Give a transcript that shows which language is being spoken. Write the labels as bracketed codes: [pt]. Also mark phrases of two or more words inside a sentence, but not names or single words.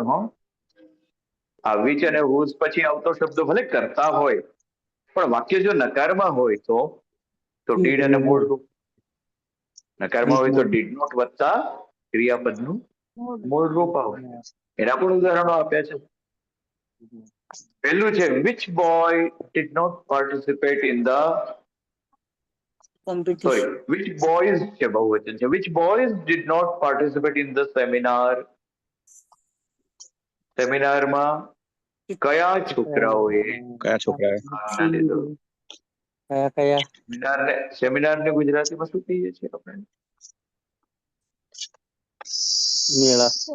[gu] આ વિચ અને હુઝ પછી આવતો શબ્દ ભલે કરતા હોય પણ વાક્ય જો નકારમાં હોય તો ડીડ અને મૂળ રૂપ. નકારમાં હોય તો [en] did not [gu] વત્તા ક્રિયાપદનું મૂળ રૂપ આવે. એના પણ ઉદાહરણો આપ્યા છે. પહેલું છે [en] which boy did not participate in the [gu] કોમ્પિટિશન. [en] which boys [gu] છે, બહુવચન છે. [en] which boys did not participate in the seminar? [gu] સેમિનારમાં કયા છોકરાઓએ ભાગ લીધો? કયા સેમિનારને ગુજરાતીમાં શું કહીએ છીએ આપણે? મેળા